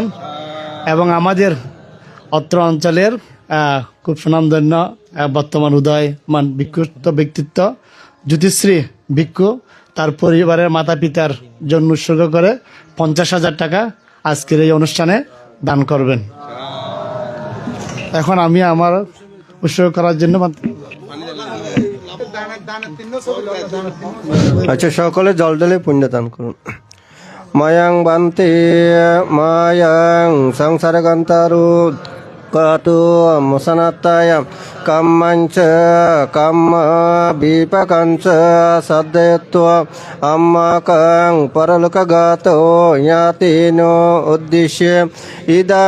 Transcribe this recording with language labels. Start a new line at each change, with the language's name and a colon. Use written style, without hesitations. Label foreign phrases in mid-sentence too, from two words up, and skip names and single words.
Bangla: এবং আমাদের অত্র অঞ্চলের খুব সুনামধন্য বর্তমান উদয়মান ভিক্ষুত্ব ব্যক্তিত্ব জ্যোতিশ্রী ভিক্ষু তার পরিবারের মাতা পিতার জন্য উৎসর্গ করে 50,000 টাকা আজকের এই অনুষ্ঠানে দান করবেন। এখন আমি আমার উৎসর্গ করার জন্য আচ্ছা, সকলে জল ঢেলে পুণ্য দান করুন।
Pali: মায়াং বান্তে মায়াং সংসার গন্তারু কাতু মুসনাত্তায়াম কাম্মাঞ্চ কাম্ম বিপাকাঞ্চ সদ্যত্ব আম্মাকাং পরলোকগাতো ইয়াতিনো উদ্দিশ্য ইদাং